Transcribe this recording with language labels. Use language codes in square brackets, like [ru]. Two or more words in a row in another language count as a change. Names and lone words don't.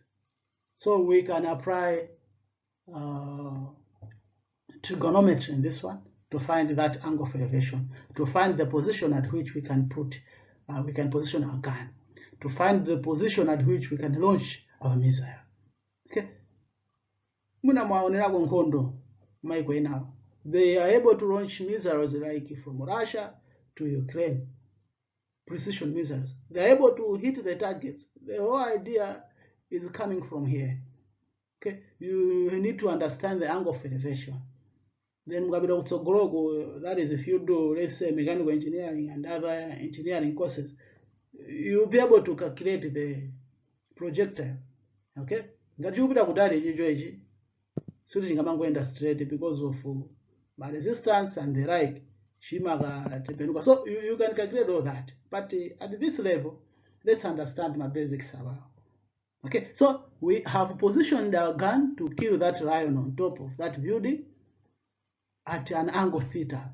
[en] So we can apply trigonometry in this one to find that angle of elevation, to find the position at which we can position our gun, to find the position at which we can launch our missile. Okay. [ny] Muna maonerako nkhondo maiko enawo. [en] They are able to launch missiles like from Russia to Ukraine. Precision missiles. They are able to hit the targets. The whole idea is coming from here. Okay. You need to understand the angle of elevation. then that is if you do, let's say, mechanical engineering and other engineering courses, you'll be able to calculate the projectile. [ny] Okay, ngati upita kutali chicho suti chingamangoenda straight [en] because of resistance and the like [ny] chimakatembenuka. [en] So you can calculate all that, but at this level, let's understand my basics about. Okay, so we have positioned our gun to kill that lion on top of that building at an angle theta.